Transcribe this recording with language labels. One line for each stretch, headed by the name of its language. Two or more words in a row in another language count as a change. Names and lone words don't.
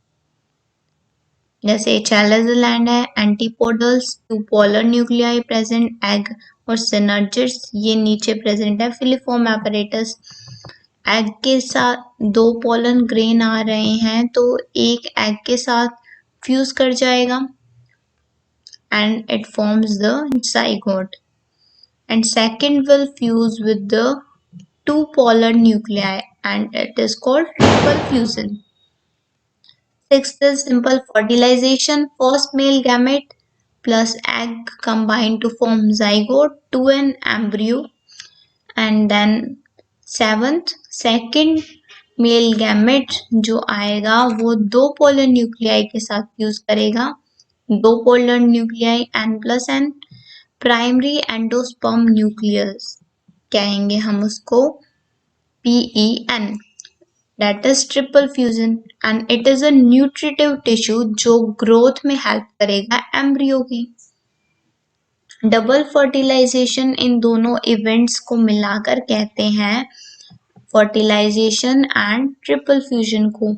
Hindi: जैसे
English: chalazal end
Hindi: है,
English: antipodals, two polar nuclei present, egg
Hindi: और सिनर्जिड्स ये नीचे प्रेजेंट है
English: filiform apparatus.
Hindi: एग के साथ दो पोलन ग्रेन आ रहे हैं तो एक एग के साथ फ्यूज कर जाएगा
English: and it forms the zygote, and second will fuse with the two polar nuclei and it is called triple fusion. Sixth is simple fertilization. First male gamete plus egg combine to form zygote to an embryo, and then seventh second male gamete
Hindi: जो आएगा वो दो
English: polar nuclei
Hindi: के साथ fuse करेगा, दो
English: polar nuclei n plus n, primary endosperm nucleus
Hindi: कहेंगे हम उसको PEN,
English: that is triple fusion, and it is a nutritive tissue
Hindi: जो ग्रोथ में हेल्प करेगा एम्ब्रियो की।
English: double fertilization
Hindi: इन दोनों इवेंट्स को मिलाकर कहते हैं
English: fertilization and triple fusion
Hindi: को।